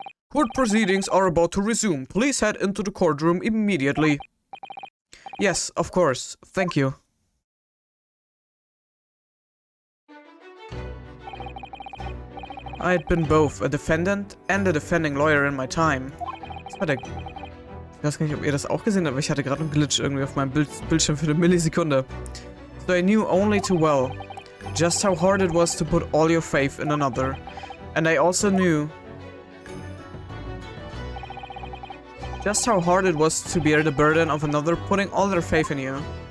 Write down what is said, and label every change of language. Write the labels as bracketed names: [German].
[English] Court proceedings are about to resume. Please head into the courtroom immediately. Yes, of course. Thank you. I had been both a defendant and a defending lawyer in my time. [German] Ich weiß gar nicht, ob ihr das auch gesehen habt, aber ich hatte gerade einen Glitch irgendwie auf meinem Bildschirm für eine Millisekunde. [English] So I knew only too well just how hard it was to put all your faith in another. And I also knew just how hard it was to bear the burden of another putting all their faith in you.